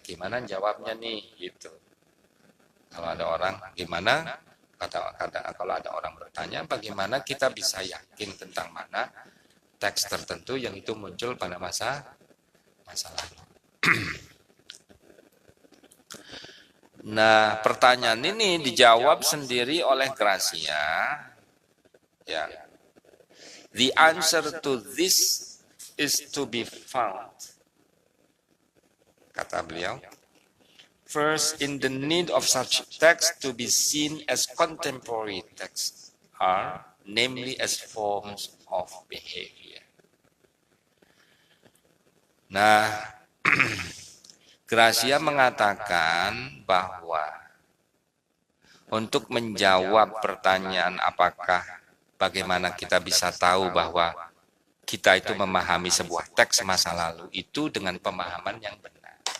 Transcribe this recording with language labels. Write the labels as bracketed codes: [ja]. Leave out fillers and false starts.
[id] Gimana jawabnya nih gitu. Kalau ada orang gimana kalau ada orang bertanya bagaimana kita bisa yakin tentang mana teks tertentu yang itu muncul pada masa lalu. Nah, pertanyaan ini dijawab sendiri oleh Gracia. Ya. [en] The answer to this is to be found, [id] kata beliau, [en] first in the need of such text to be seen as contemporary texts are, namely as forms of behavior. [id] Nah, Gracia mengatakan bahwa untuk menjawab pertanyaan bagaimana kita bisa tahu bahwa kita itu memahami sebuah teks masa lalu itu dengan pemahaman yang benar.